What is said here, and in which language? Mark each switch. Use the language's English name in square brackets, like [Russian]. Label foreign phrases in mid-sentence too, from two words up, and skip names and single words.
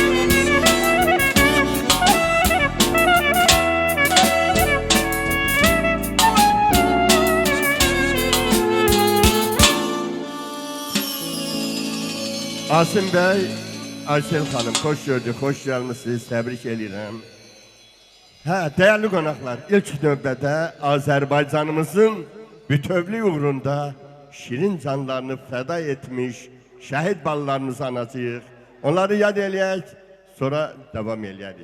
[Turkish] Asim Bey, Aysel Hanım, hoş gördük, hoş gelmişsiniz, tebrik edirəm. [Azerbaijani] Değerli qonaqlar, ilk növbədə Azərbaycanımızın bütövlük uğrunda şirin canlarını feda etmiş şəhid balalarımızı anacağıq. Onları yad eləyək, sonra devam eləyərik.